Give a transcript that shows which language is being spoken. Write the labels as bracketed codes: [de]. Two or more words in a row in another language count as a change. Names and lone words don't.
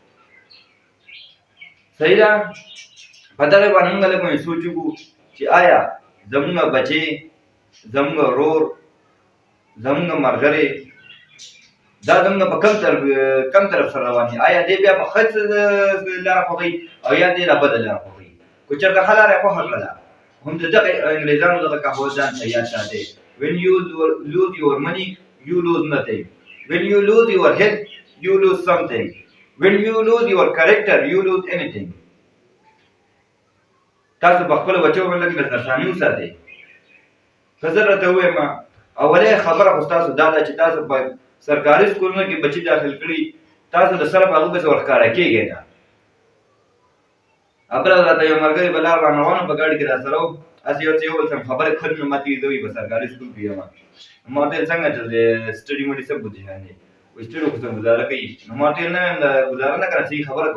[ps] صحیح ده په دغې باندې موږ لږ سوچ وکړو چې آیا زموږ بچې زموږ ورور زموږ ملګری دا زموږ په کم طرف سره روان دي آیا دی بیا په ښه لاره خوښوي او یا دی لا بده لاره خوښوي که چېرته ښه لاره یې خوښه کړله هم د دغه انګریزانو دغه کهاوت ځان ته یاد ساتئ [en] when you lose your money you lose nothing when you lose your health you lose something when you lose your character you lose anything [ps] تاسو په خپلو بچو باندې لږ نظرثاني وساتئ که زه درته ووایم اولۍ خبره خو ستاسو دا ده چې تاسو په سرکاري سکولونو کې بچي داخل کړي تاسو د سره په هغه پسې ورښکاره کېږئ نه بله راته یو ملګري به لار رانروان په ګاډي کې راسره و هسې یو څه یو بل څه خبرې کړې نو ماته زه وایي په سرکاري سکول کې یم ما ورته ویل څنګه چې د سټډي مډي څه پوزیشن دی وایي سټډي خو څه ګزاره کوي نو ما ورته ویل نه وایم دا ګزاره نه کړه صحیح خبره